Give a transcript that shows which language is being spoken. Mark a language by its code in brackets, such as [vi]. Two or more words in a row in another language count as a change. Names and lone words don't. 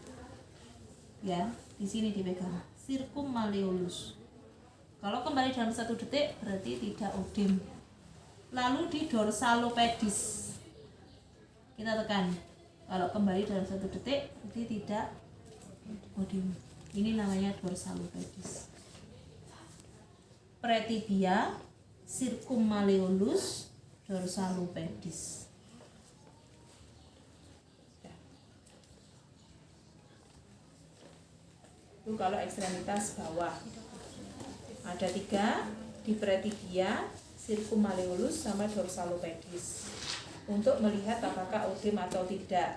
[id] Ya, di sini dipegang. Circummalleolus. Kalau kembali dalam 1 detik berarti tidak odem. Lalu di dorsalopedis. Kita tekan. Kalau kembali dalam 1 detik berarti tidak odem. Ini namanya dorsalopedis. Pretibia, circummalleolus, dorsalopedis. Itu kalau ekstremitas bawah. Ada 3 di pretibia, circummalleolus sama dorsalopedis. Untuk melihat apakah odem atau tidak.